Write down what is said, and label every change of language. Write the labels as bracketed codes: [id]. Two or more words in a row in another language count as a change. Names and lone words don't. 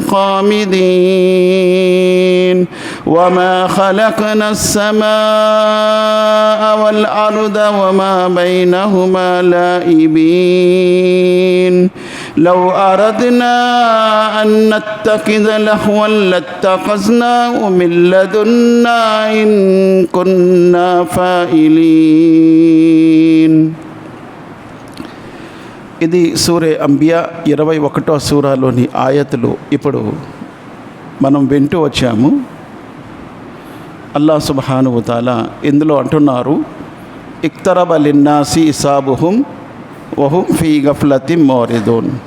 [ar] خامدين وما خلقنا السماء والأرض وما بينهما لاعبين لو أردنا أن نتخذ لهوا لاتخذناه من لدنا إن كنا فاعلين. [te] ఇది సూరే అంబియా 21వ సూరాలోని ఆయతులు. ఇప్పుడు మనం వింటూ వచ్చాము. అల్లాహ్ [ar] سبحانه وتعالى [te] ఇందులో అంటున్నారు, [ar] اقترب للناس حسابهم وهم في غفلة معرضون.